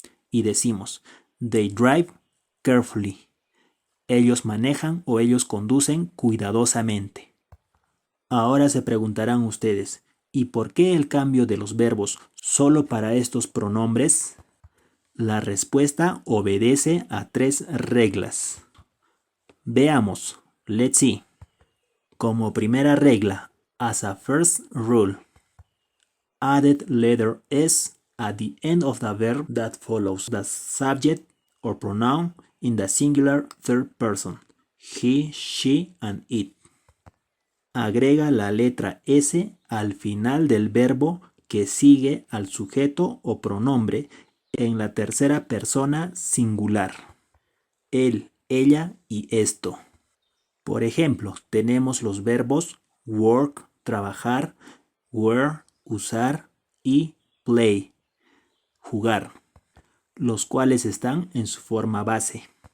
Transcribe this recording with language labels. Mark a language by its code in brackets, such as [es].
[es] Y decimos, [en] they drive carefully. [es] Ellos manejan o ellos conducen cuidadosamente. Ahora se preguntarán ustedes, ¿y por qué el cambio de los verbos solo para estos pronombres? La respuesta obedece a 3 reglas. Veamos, [en] let's see. [es] Como primera regla, [en] as a first rule, added letter S at the end of the verb that follows the subject or pronoun in the singular third person, he, she, and it. [es] Agrega la letra S al final del verbo que sigue al sujeto o pronombre en la tercera persona singular. Él, ella y esto. Por ejemplo, tenemos los verbos work, trabajar, wear, usar y play, jugar, los cuales están en su forma base.